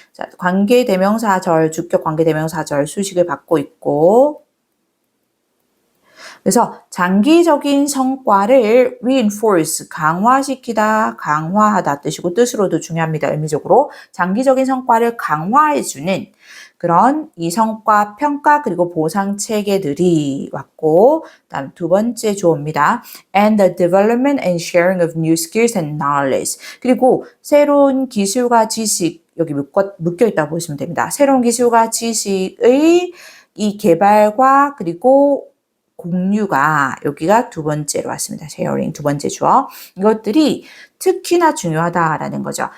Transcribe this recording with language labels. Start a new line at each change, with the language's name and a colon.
Korean: 자, 관계대명사절, 주격 관계대명사절 수식을 받고 있고 그래서 장기적인 성과를 reinforce, 강화시키다, 강화하다 뜻이고 뜻으로도 중요합니다. 의미적으로 장기적인 성과를 강화해주는 그런 이 성과 평가 그리고 보상 체계들이 왔고 다음 두 번째 주어입니다.
English: And the development and sharing of new skills and knowledge.
Korean: 그리고 새로운 기술과 지식 여기 묶여 있다고 보시면 됩니다. 새로운 기술과 지식의 이 개발과 그리고 공유가 여기가 두 번째로 왔습니다. 쉐어링 두 번째 주어. 이것들이 특히나 중요하다라는 거죠.